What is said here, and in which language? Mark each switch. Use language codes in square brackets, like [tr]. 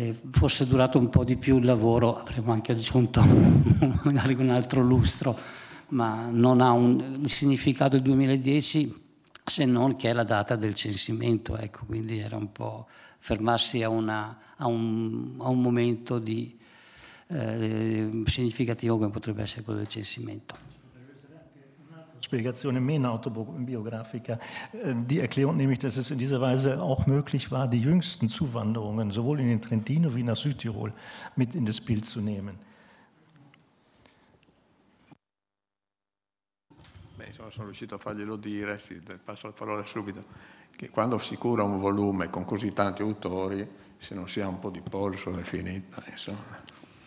[it] Fosse durato un po' di più il lavoro, avremmo anche aggiunto magari un altro lustro, ma non ha il significato del 2010, se non che è la data del censimento, ecco, quindi era un po' fermarsi a un momento di significativo come potrebbe essere quello del censimento. Spiegazione meno autobiografica, [de] die Erklärung nämlich, dass es in dieser Weise auch möglich war, die jüngsten Zuwanderungen sowohl in den Trentino wie nach Südtirol mit in das Bild zu nehmen. [it] Beh, sono riuscito a farglielo dire, sì, passo la parola subito, che quando si cura un volume con così tanti autori, se non si ha un po' di polso è finita, insomma.